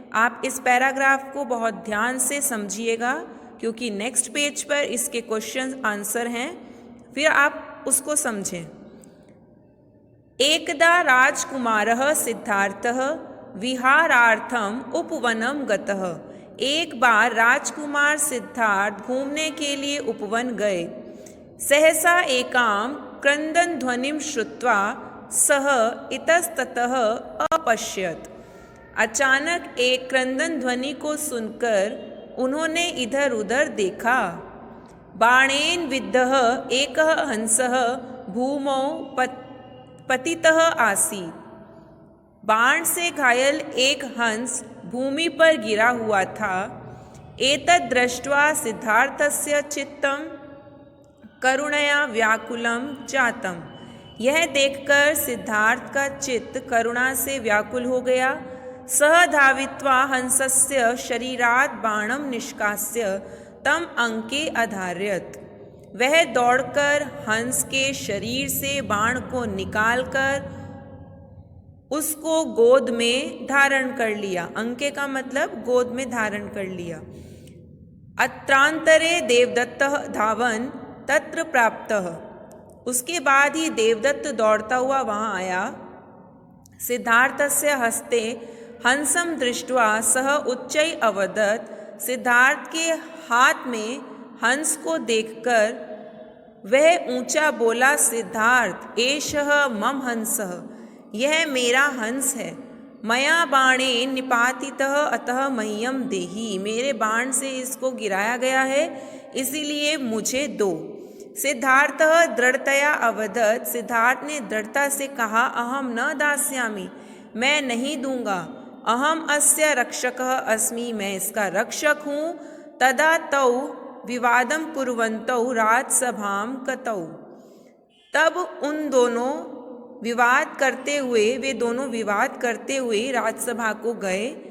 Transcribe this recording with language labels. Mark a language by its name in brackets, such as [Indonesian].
[Hindi] आप इस पैराग्राफ को बहुत ध्यान से समझिएगा, क्योंकि नेक्स्ट पेज पर इसके क्वेश्चन आंसर हैं, फिर आप उसको समझें। [Sanskrit] एकदा राजकुमारः सिद्धार्थः विहारार्थम उपवनम गतः। [Hindi] एक बार राजकुमार सिद्धार्थ घूमने के लिए उपवन गए। [Sanskrit] सहसा एकां क्रंदन ध्वनिं श्रुत्वा सः इतस्ततः अपश्यत। [Hindi] अचानक एक क्रंदन ध्वनि को सुनकर उन्होंने इधर उधर देखा। [Sanskrit] बाणेन विद्धः एकः हंसः भूमौ पतितः आसीत्। [Hindi] बाण से घायल एक हंस भूमि पर गिरा हुआ था। [Sanskrit] एतद् दृष्ट्वा सिद्धार्थस्य चित्तं करुणया व्याकुलं जातम्। [Hindi] यह देखकर सिद्धार्थ का चित्त करुणा से व्याकुल हो गया। [Sanskrit] सः धावित्वा हंसस्य शरीरात् बाणं निष्कास्य तं अंके अधारयत्। [Hindi] वह दौड़कर हंस के शरीर से बाण को निकालकर उसको गोद में धारण कर लिया। अंके का मतलब गोद में धारण कर लिया। [Sanskrit] अत्रांतरे देवदत्तः धावन तत्र प्राप्तः। [Hindi] उसके बाद ही देवदत्त दौड़ता हुआ वहाँ आया। [Sanskrit] सिद्धार्थस्य हस्ते हंसं दृष्ट्वा सः उच्चै अवदत्। [Hindi] सिद्धार्थ के हाथ में हंस को देखकर वह ऊंचा बोला, सिद्धार्थ [Sanskrit] एषः मम हंसः, [Hindi] यह मेरा हंस है। [Sanskrit] मया बाणेन निपातितः अतः मह्यम देहि, [Hindi] मेरे बाण से इसको गिराया गया है, इसीलिए मुझे दो। [Sanskrit] सिद्धार्थः दृढ़तया अवदत्। [Hindi] सिद्धार्थ ने दृढ़ता से कहा, [Sanskrit] अहम न दास्यामि, [Hindi] मैं नहीं दूंगा। [Sanskrit] अहम अस्य रक्षकः अस्मि, [Hindi] मैं इसका रक्षक हूँ। [Sanskrit] तदा तौ विवादं कुर्वन्तौ राजसभां गतौ। [Hindi] तब वे दोनों विवाद करते हुए राजसभा को गए।